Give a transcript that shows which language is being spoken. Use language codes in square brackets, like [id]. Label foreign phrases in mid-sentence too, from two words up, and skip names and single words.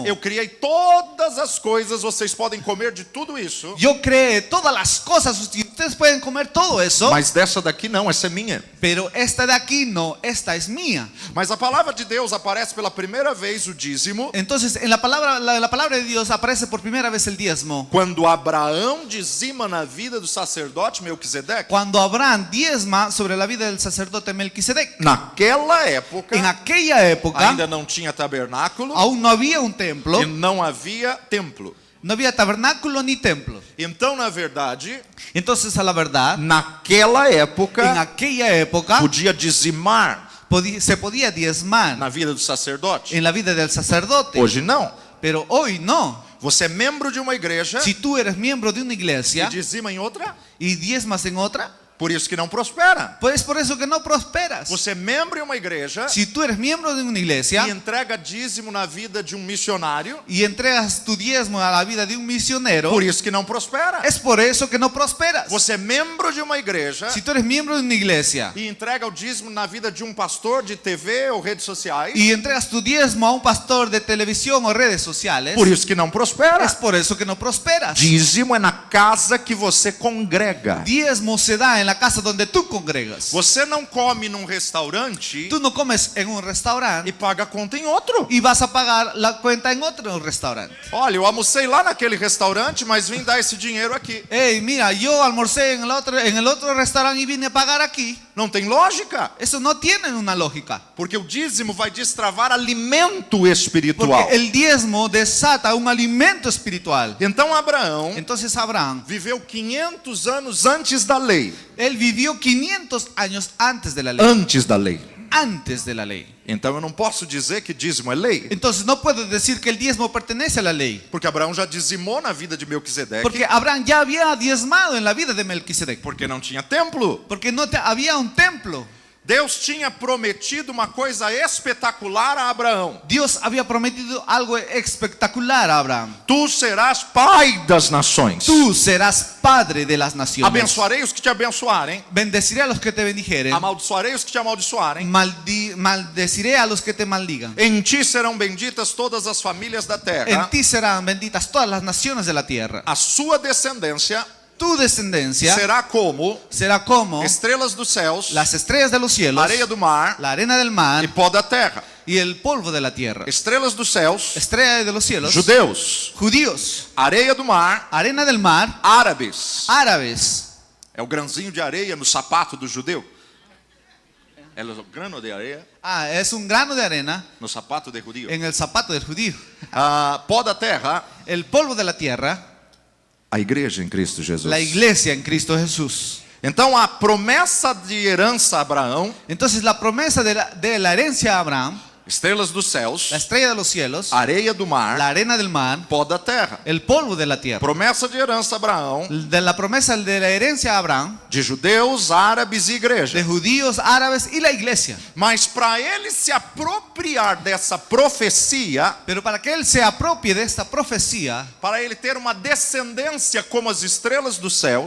[pt] Eu criei todas as coisas, vocês podem comer de tudo isso, [es] Yo creé todas las cosas, ustedes pueden comer todo eso, [pt] mas dessa daqui não, essa é minha. [es] pero esta de aquí no, esta es mía. [pt] Mas a palavra de Deus aparece pela primeira vez o dízimo [es] Entonces, en la palabra de Dios aparece por primera vez el diezmo. [pt] quando Abraão dizima na vida do sacerdote Melquisedeque. [es] Cuando Abraham diezma sobre la vida del sacerdote Melquisedec. [pt] Naquela época, [es] En aquella época [pt] ainda não tinha tabernáculo [es] aún no había un templo, [pt] e não havia templo. [es] no había tabernáculo ni templo. [pt] Então, na verdade, [es] Entonces, a la verdad, [pt] naquela [es] en [pt] época, [es] aquella época [pt] podia dizimar [es] se podía diezmar [pt] na vida do sacerdote. [es] en la vida del sacerdote, [pt] Hoje não. [es] pero hoy no. [pt] Você é membro de uma igreja [es] Si tú eres miembro de una [pt] e [es] iglesia [pt] dizima em outra, [es] y diezmas en otra, [pt] por isso que não prospera. [es] pues por eso que no prosperas. [pt] Você é membro em uma igreja [es] Si tú eres miembro de una [pt] e [es] iglesia [pt] entrega dízimo na vida de um missionário, [es] y entregas tu diezmo a la vida de un misionero, [pt] por isso que não prospera. [es] es por eso que no prosperas. [pt] Você é membro de uma igreja [es] Si tú eres miembro de una iglesia [pt] e entrega o dízimo na vida de um pastor de TV ou redes sociais, [es] y entregas tu diezmo a un pastor de televisión o redes sociales, [pt] por isso que não prospera. [es] es por eso que no prosperas. [pt] Dízimo é na casa que você congrega. [es] Diezmo se da en la casa donde tú congregas. [pt] Você não come num restaurante [es] Tú no comes en un [pt] e [es] restaurante [pt] paga a conta em outro. [es] y vas a pagar la cuenta en otro restaurante. [pt] Olha, eu almocei lá naquele restaurante, mas vim dar esse dinheiro aqui. [es] Hey, mira, yo almorcé en el otro restaurante y vine a pagar aquí. [pt] Não tem lógica, [es] Eso no tiene una lógica. [pt] porque o dízimo vai destravar alimento espiritual. [es] Porque el diezmo desata un alimento espiritual. [pt] Então Abraão [es] Entonces Abraham, [pt] viveu 500 anos antes da lei. [es] él vivió 500 años antes de la ley. [pt] Antes da lei. [es] Antes de la ley. [pt] Então eu não posso dizer que dízimo é lei, [es] Entonces no puedo decir que el diezmo pertenece a la ley. [pt] porque Abraão já dizimou na vida de Melquisedeque, [es] Porque Abraham ya había diezmado en la vida de Melquisedec. [pt] porque não tinha templo. [es] Porque no había un templo. [pt] Deus tinha prometido uma coisa espetacular a Abraão. [es] Dios había prometido algo espectacular a Abraham. [pt] Tu serás pai das nações. [es] Tú serás padre de las naciones. [pt] Abençoarei os que te abençoarem. [es] Bendeciré a los que te bendijeren. [pt] Amaldiçoarei os que te amaldiçoarem. [es] Maldeciré a los que te maldigan. [pt] Em ti serão benditas todas as famílias da [es] En [pt] terra. [es] ti serán benditas todas las naciones de la tierra. [pt] A sua descendência [es] Tu descendencia [pt] será como [es] será como [pt] estrelas dos céus, [es] las estrellas de los cielos, [pt] areia do mar [es] la arena del mar [pt] e pó da terra. [es] y el polvo de la tierra. [pt] Estrelas dos céus, [es] Estrella de los cielos, [pt] judeus. [es] judíos, [pt] Areia do mar, [es] arena del mar, [pt] árabes. [es] árabes. [pt] É o grãozinho de areia no sapato do judeu. É o grano de areia [es] Ah, es un grano de arena [pt] no sapato de judeu. [es] en el zapato del judío. [pt] Pó da terra, [es] El polvo de la tierra, [pt] a igreja em Cristo Jesus. [es] la iglesia en Cristo Jesús. [pt] Então a promessa de herança a Abraão, [es] Entonces la promesa de la herencia a Abraham, [pt] estrelas dos céus, [es] la estrella de los cielos, [pt] areia do mar, [es] la arena del mar, [pt] pó da terra. [es] el polvo de la tierra. [pt] Promessa de herança a Abraão, [es] De la promesa de la herencia a Abraham, [pt] de judeus, árabes e igreja. [es] de judíos, árabes y la iglesia. [pt] Mas para ele se apropriar dessa profecia, [es] Pero para que él se apropie de esta profecía [pt] para ele ter uma descendência como as estrelas dos céus,